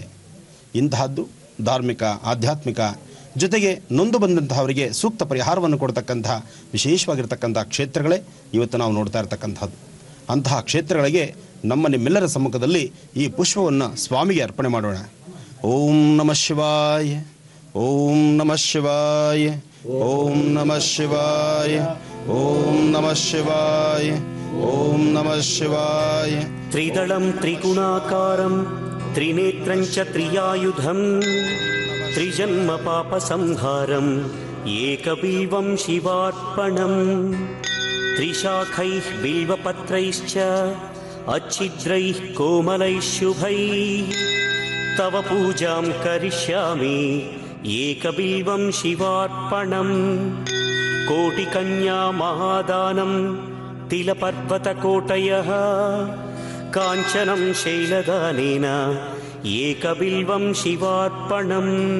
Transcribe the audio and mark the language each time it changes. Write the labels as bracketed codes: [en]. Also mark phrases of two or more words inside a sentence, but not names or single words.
[kn] ಇಂತಹದ್ದು ಧಾರ್ಮಿಕ, ಆಧ್ಯಾತ್ಮಿಕ ಜೊತೆಗೆ ನೊಂದು ಬಂದಂತಹವರಿಗೆ ಸೂಕ್ತ ಪರಿಹಾರವನ್ನು ಕೊಡ್ತಕ್ಕಂಥ ವಿಶೇಷವಾಗಿರ್ತಕ್ಕಂಥ ಕ್ಷೇತ್ರಗಳೇ ಇವತ್ತು ನಾವು ನೋಡ್ತಾ ಇರ್ತಕ್ಕಂಥದ್ದು. ಅಂತಹ ಕ್ಷೇತ್ರಗಳಿಗೆ ನಿಮ್ಮೆಲ್ಲರ ಸಮ್ಮುಖದಲ್ಲಿ ಈ ಪುಷ್ಪವನ್ನು ಸ್ವಾಮಿಗೆ ಅರ್ಪಣೆ ಮಾಡೋಣ. [sa] ಓಂ ನಮಃ ಶಿವಾಯ, ಓಂ ನಮಃ ಶಿವಾಯ, ಓಂ ನಮಃ ಶಿವಾಯ, ಓಂ ನಮಃ ಶಿವಾಯ, ಓಂ ನಮಃ ಶಿವಾಯ. ತ್ರಿದಳಂ ತ್ರಿಗುಣಾಕಾರಂ ತ್ರಿನೇತ್ರಂ ಚ ತ್ರಿಯಾಯುಧಂ ತ್ರಿಜನ್ಮ ಪಾಪ ಸಂಹಾರಂ ಏಕಬಿಲ್ವಂ ಶಿವಾರ್ಪಣಂ ತ್ರಿಶಾಖೈಃ ಬಿಲ್ವಪತ್ರೈಶ್ಚ अच्छिद्रैः कोमलैः शुभैः तव पूजां करिष्यामि एकबिल्वं शिवार्पणम् कोटिकन्या महादानं तिलपर्वतकोटयः काञ्चनं शैलदानेन एकबिल्वं शिवार्पणम्